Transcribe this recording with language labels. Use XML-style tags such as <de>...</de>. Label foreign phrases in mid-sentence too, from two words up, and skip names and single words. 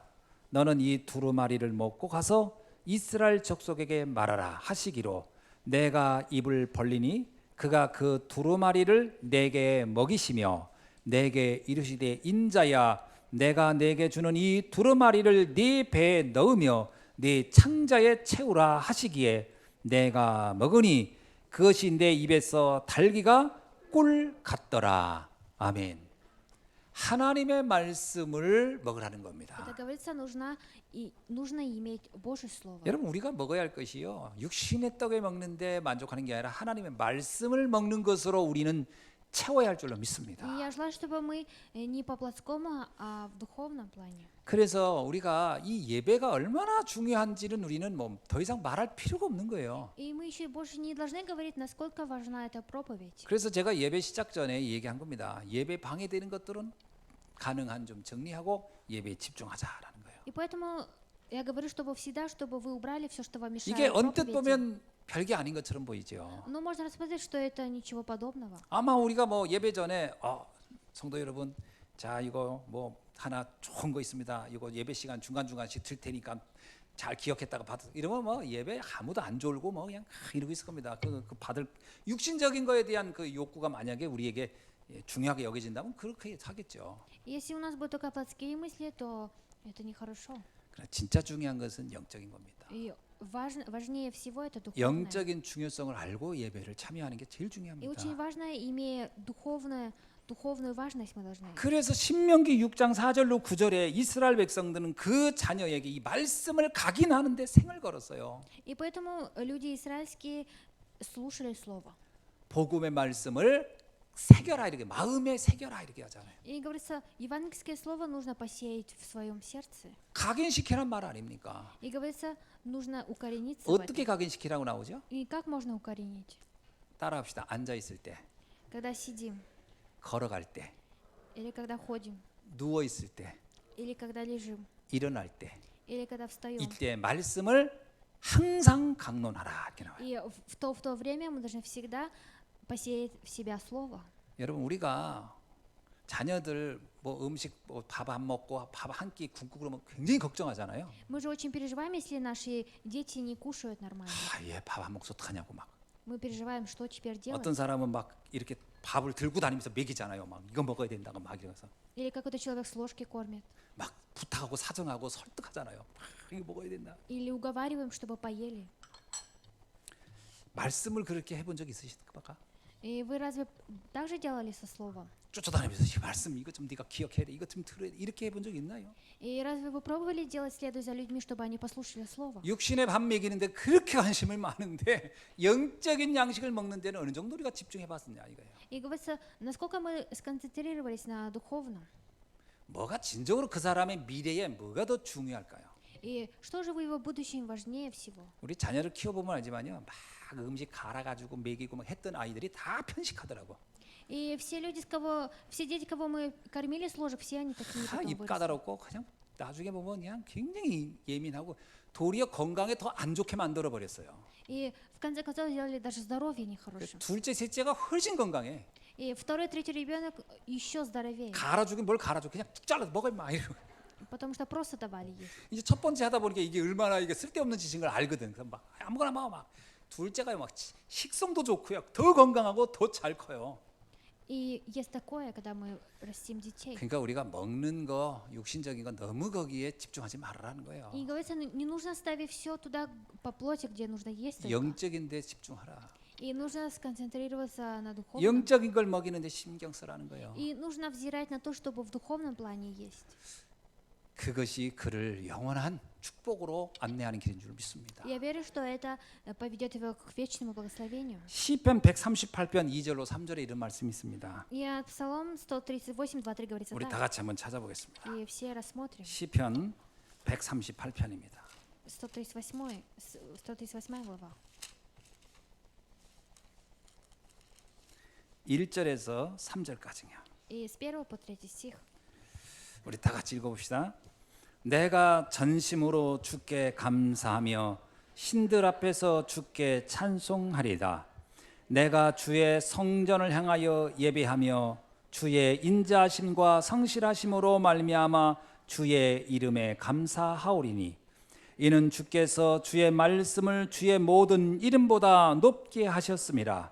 <ko>너는 이 두루마리를 먹고 가서 이스라엘 족속에게 말하라 하시기로 내가 입을 벌리니 그가 그 두루마리를 내게 먹이시며 내게 이르시되 인자야 내가 내게 주는 이 두루마리를 네 배에 넣으며 네 창자에 채우라 하시기에 내가 먹으니 그것이 내 입에서 달기가 꿀 같더라. 아멘. 하나님의 말씀을 먹으라는 겁니다.</ko> <ru>Это говорится, нужно иметь Божье слово.</ru> <ko>여러분 우리가 먹어야 할 것이요 육신의 떡에 먹는데 만족하는 게 아니라 하나님의 말씀을 먹는 것으로 우리는 채워야 할 줄로 믿습니다.</ko> <ru>И я желаю, чтобы мы не по плотскому, а в духовном плане.</ru> <ko>그래서 우리가 이 예배가 얼마나 중요한지는 우리는 뭐 더 이상 말할 필요가 없는 거예요.</ko> <ru>И мы еще больше не должны говорить, насколько важна эта проповедь.</ru> <ko>그래서 제가 예배 시작 전에 얘기한 겁니다. 예배 방해되는 것들은 가능한 좀 정리하고 예배에 집중하자라는 거예요.</ko> <ru>И поэтому я говорю, чтобы вы убрали все, что вам мешает.</ru> <ko>이게 언뜻</ko> <ru>проповеди.</ru> <ko>보면 별게 아닌 것처럼 보이죠.</ko> <ru>Но можно рассмотреть, что это ничего подобного.</ru> <ko>아마 우리가 뭐 예배 전에 성도 여러분, 자 이거 뭐 하나 좋은 거 있습니다. 이거 예배 시간 중간 중간씩 들 테니까 잘 기억했다가 받아. 이러면 뭐 예배 아무도 안 졸고 뭐 그냥 이러고 있을 겁니다. 그 받을 육신적인 거에 대한 그 욕구가 만약에 우리에게 중요하게 여겨진다면 그렇게 하겠죠.</ko> <ru>Если у нас будут только плотские мысли, то это нехорошо.</ru> <ko>그러나 진짜 중요한 것은 영적인 겁니다.</ko> <ru>И важнее всего это духовное.</ru> <ko>영적인 중요성을 알고 예배를 참여하는 게 제일</ko> <ru>И</ru> <ko>중요합니다.</ko> <ru>очень важно, имея духовную важность, мы должны.</ru> <ko>그래서 신명기 6장 4절로 9절에 이스라엘 백성들은 그 자녀에게 이 말씀을 각인하는데 생을 걸었어요.</ko> <ru>И поэтому люди израильские слушали слово.</ru> <ko>복음의 말씀을 새겨라 이렇게 마음에 새겨라 이렇게 하잖아요.</ko> <ru>И говорится, евангельское слово нужно посеять в своем сердце.</ru> <ko>각인시키란 말 아닙니까?</ko> <ru>И говорится, нужно укорениться в</ru> <ko>어떻게</ko> <ru>этом.</ru> <ko>각인시키라고 나오죠?</ko> <ru>И как можно укоренить?</ru> <ko>따라합시다. 앉아 있을 때,</ko> <ru>Когда сидим,</ru> <ko>걸어갈 때,</ko> <ru>или когда ходим,</ru> <ko>누워 있을 때,</ko> <ru>или когда лежим,</ru> <ko>일어날 때,</ko> <ru>или когда встаем.</ru> <ko>이때 말씀을 항상 강론하라 이렇게 나와요.</ko> <ru>И в то время мы должны всегда посеять в себя слово.</ru> <ko>여러분 우리가 자녀들 뭐 음식 뭐 밥 안 먹고 밥 한 끼 굶고 그러면 굉장히 걱정하잖아요.</ko> <ru>Мы же очень переживаем, если наши дети не кушают нормально.</ru> <ko>얘 밥 안 먹어서 어떡하냐고 막.</ko> <ru>Мы переживаем, что теперь делать.</ru> <ko>어떤 사람은 막 이렇게 밥을 들고 다니면서 먹이잖아요. 막 이거 먹어야 된다고 막 이러면서</ko> <ru>Или какой-то человек с ложки кормит.</ru> <ko>막 부탁하고 사정하고 설득하잖아요. 막 이거 먹어야 된다.</ko> <ru>Или уговариваем, чтобы поели.</ru> <ko>말씀을 그렇게 해본 적 있으십니까?</ko> <ru>И вы разве так же делали со словом?</ru> <ko>쫓아다니면서 이 말씀 이거 좀 네가 기억해야 돼. 이거 좀 들어야 돼. 이렇게 해본 적 있나요?</ko> <ru>И разве вы пробовали делать, следуя за людьми, чтобы они послушали слово?</ru> <ko>육신의 밥 먹이는데 그렇게 관심을 많은데 영적인 양식을 먹는 데는 어느 정도 우리가 집중해봤느냐 이거예요.</ko> <ru>И говорится, насколько мы сконцентрировались на духовном.</ru> <ko>뭐가 진정으로 그 사람의 미래에 뭐가 더 중요할까요?</ko> <ru>И что же в его будущем важнее всего?</ru> <ko>우리 자녀를 키워보면 알지만요, 막 음식 갈아가지고 먹이고 막 했던 아이들이 다 편식하더라고.</ko> <ru>И все дети, кого мы кормили с ложек, все они такие</ru> <ko>다</ko> <ru>потом</ru> <ko>입</ko> <ru>выросли.</ru> <ko>까다롭고 그냥 나중에 보면 그냥 굉장히 예민하고 도리어 건강에 더 안 좋게 만들어 버렸어요.</ko> <ru>И в конце концов сделали даже здоровье нехорошим.</ru> <ko>둘째, 셋째가 훨씬 건강해.</ko> <ru>И второй, третий ребенок еще здоровее,</ru> <ko>갈아주긴 뭘 갈아줘, 그냥 툭 잘라서 먹어 임마 이러고.</ko> <ru>потому что просто давали есть.</ru> <ko>이제 첫 번째 하다 보니까 이게 얼마나 이게 쓸데없는 짓인 걸 알거든. 그래서 막 아무거나 먹어 막. 둘째가 막 식성도 좋고요, 더 건강하고 더 잘 커요.</ko> <ru>И есть такое, когда мы растим детей.</ru> <ko>그러니까 우리가 먹는 거, 육신적인 거 너무 거기에 집중하지 말라는 거예요.</ko> <ru>И говорится, не нужно ставить все туда по плоти, где нужно есть только.</ru> <ko>영적인 데 집중하라.</ko> <ru>И нужно сконцентрироваться на духовном.</ru> <ko>영적인 걸 먹이는데 신경 쓰라는 거예요.</ko> <ru>И нужно взирать на то, чтобы в духовном плане есть.</ru> <ko>그것이 그를 영원한 축복으로 안내하는 길인 줄 믿습니다.</ko> <ru>Я верю, что это поведет его к вечному благословению.</ru> <ko>시편 138편 2절로 3절에 이런 말씀이 있습니다.</ko> <ru>И Псалом 138, 2-3 говорится</ru> <ko>우리 다</ko> <ru>так.</ru> <ko>같이 한번 찾아보겠습니다.</ko> <ru>И все рассмотрим.</ru> <ko>시편 138편입니다.</ko> <ru>138 глава.</ru> <ko>1절에서 3절까지요.</ko> <ru>И с 1 по 3 стих.</ru> <ko>우리 다 같이 읽어봅시다. 내가 전심으로 주께 감사하며 신들 앞에서 주께 찬송하리다. 내가 주의 성전을 향하여 예배하며 주의 인자하심과 성실하심으로 말미암아 주의 이름에 감사하오리니 이는 주께서 주의 말씀을 주의 모든 이름보다 높게 하셨음이라.</ko>